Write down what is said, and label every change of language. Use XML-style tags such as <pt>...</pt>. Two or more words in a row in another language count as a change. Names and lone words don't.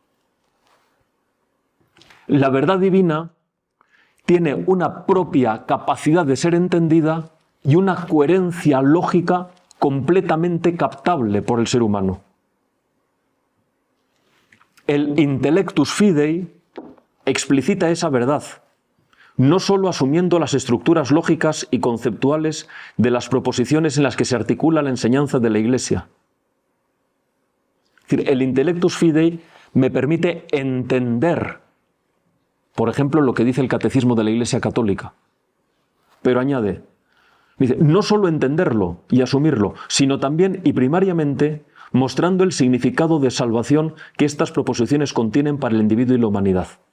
<es>La verdad divina tiene una propia capacidad de ser entendida y una coherencia lógica completamente captable por el ser humano. El</es> <la>intellectus fidei</la> <es>explicita esa verdad, no solo asumiendo las estructuras lógicas y conceptuales de las proposiciones en las que se articula la enseñanza de la Iglesia. Es decir, el</es> <la>intellectus fidei</la> <es>me permite entender, por ejemplo, lo que dice el Catecismo de la Iglesia Católica. Pero añade, dice, no solo entenderlo y asumirlo, sino también y primariamente mostrando el significado de salvación que estas proposiciones contienen para el individuo y la humanidad.</es>